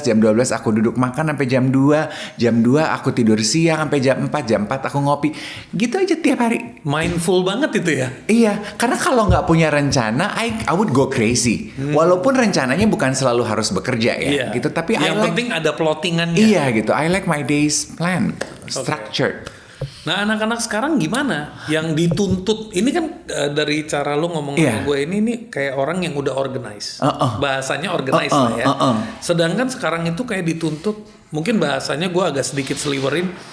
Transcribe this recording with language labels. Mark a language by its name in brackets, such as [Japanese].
[Indonesian] Jam 12 aku duduk makan sampai jam 2. Jam 2 aku tidur siang sampai jam 4. Jam 4 aku ngopi. Gitu aja tiap hari. Mindful banget itu ya. Iya, karena kalau nggak punya rencana, [English] I would go crazy. [Indonesian] Walaupun rencananya bukan selalu harus bekerja ya, gitu. Tapi yang penting ada plottingannya. Iya gitu. [English] I like my days plan, structured. [Indonesian] Nah anak-anak sekarang gimana? Yang dituntut, ini kan dari cara lu ngomong sama gue ini kayak orang yang udah organize. Bahasanya organize lah ya. Sedangkan sekarang itu kayak dituntut, mungkin bahasanya gue agak sedikit seliwerin.